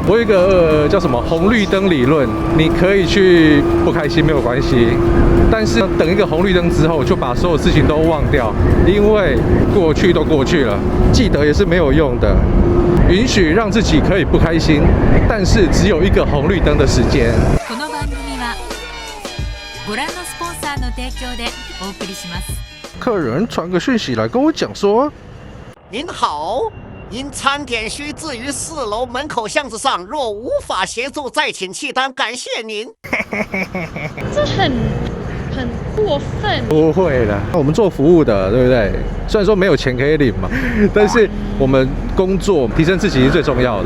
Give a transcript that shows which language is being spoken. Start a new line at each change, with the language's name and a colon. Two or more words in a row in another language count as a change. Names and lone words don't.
Chinese: 我有一个叫什么红绿灯理论，你可以去不开心没有关系，但是等一个红绿灯之后，就把所有事情都忘掉，因为过去都过去了，记得也是没有用的。允许让自己可以不开心，但是只有一个红绿灯的时间。
Japanese: この番組はご覧のスポンサーの提供でお送りします。
Chinese: 客人传个讯息来跟我讲说。您好，因餐点需置于4楼门口巷子上，若无法协助，再请弃单，感谢您。这很过分。不会啦，我们做服务的，对不对？虽然说没有钱可以领嘛，但是我们工作提升自己是最重要的。